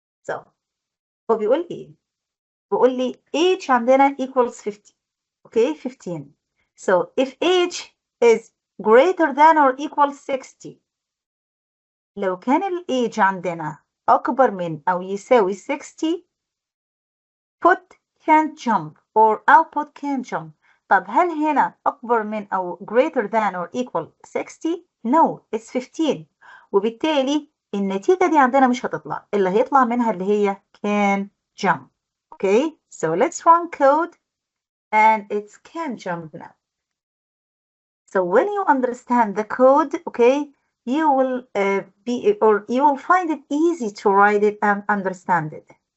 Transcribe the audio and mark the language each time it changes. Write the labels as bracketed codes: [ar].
[en] So [ar] هو بيقول لي age عندنا [en] equals 50, okay, 15. So if age is greater than or equal 60, [ar] لو كان الage عندنا أكبر من أو يساوي 60, [en] put can't jump or output can't jump. [ar] طب هل هنا أكبر من أو [en] greater than or equal 60? No, it's 15. [ar] وبالتالي النتيجة دي عندنا مش هتطلع، اللي هيطلع منها اللي هي [en] can jump. Okay, so let's run code and it can jump now. So when you understand the code, okay, you will you will find it easy to write it and understand it.